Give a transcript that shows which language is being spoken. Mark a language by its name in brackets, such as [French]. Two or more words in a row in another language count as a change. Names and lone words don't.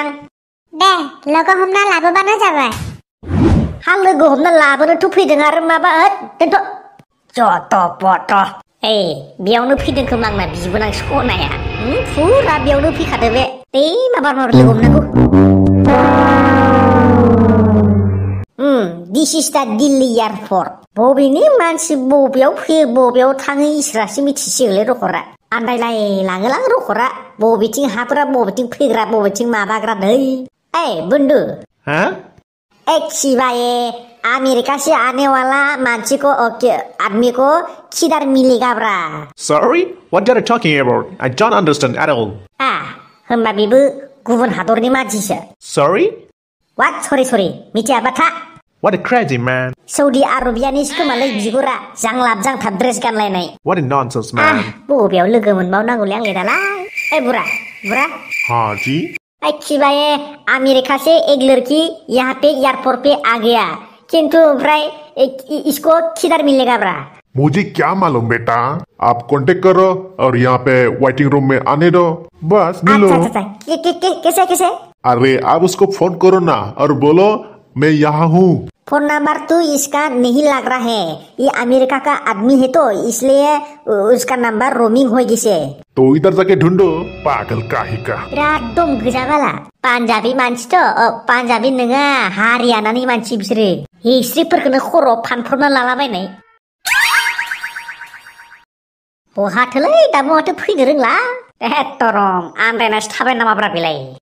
[Bodo] दे लोगो हमना लाबोबानो जाबाय हा लोगो हमना लाबोनोथ' फैदों आरो माबा दोनथ' जत' बत' बेयावनो फैदों खोमा आंना बिबोनां सनाया फुरा बेयावनो फैखादो बे माबा लोगो हमनांगौ [English] this is the Delhi airport [Bodo] बबेनि मानसि बबेयाव फैयो बबेयाव थाङो इसोरासो मिथिसिगोनलै रखरा आन्दायलाय लाङोलां रखरा बबेथिं हाफोरा बबेथिं फैग्रा बबेथिं माबाग्रा नै बुन्दु खिबाए [Hindi] अमेरिका से आने वाला मानसी को आदमी को किधर मिलेगा ब्रा [English] Sorry? What are you talking about? I don't understand at all. [Bodo] होमबा बेबो गुबुन हादरनि मानसिसो [English] Sorry? What? Sorry [Bodo] मिथियाबा था [English] What a crazy man. [Bodo] सौदी आरबियानिसो खोमालै बिगुरा जांलाब जांथाब ड्रेस गानलायनाय [English] What a nonsense man. [Bodo] बबेयाव लोगो मोनबावनांगौलै आंलाय दालाय बुरा [Hindi] हाँ जी खिबाए अमेरिका से एक लड़की यहाँ पे एयरपोर्ट पे आ गया किंतु फ्राई इसको किधर मिलेगा ब्रा मुझे क्या मालूम बेटा आप कांटेक्ट करो और यहाँ पे [English] waiting room [Hindi] में आने दो बस मिलो कैसे अरे आप उसको फोन करो ना और बोलो मैं यहाँ हूँ फोन नंबर तो इसका नहीं लग रहा है ये अमेरिका का आदमी है तो इसलिए उसका नंबर रोमिंग हो गिसे तो इधर जाके ढूंढो पागल काहे का [Bodo] बिराद दम गोजा बाला पान्जाबी मानसि तो पान्जाबी नङा हारियानानि मानसि बिसोरो हिस्ट्रिफोरखौनो खर'आव फानफ्रबना लालाबायनाय बहाथोलै दाबो माथो फैनो रोंला एथरम आन्दायनासो थाबाय नामाब्रा बेलाय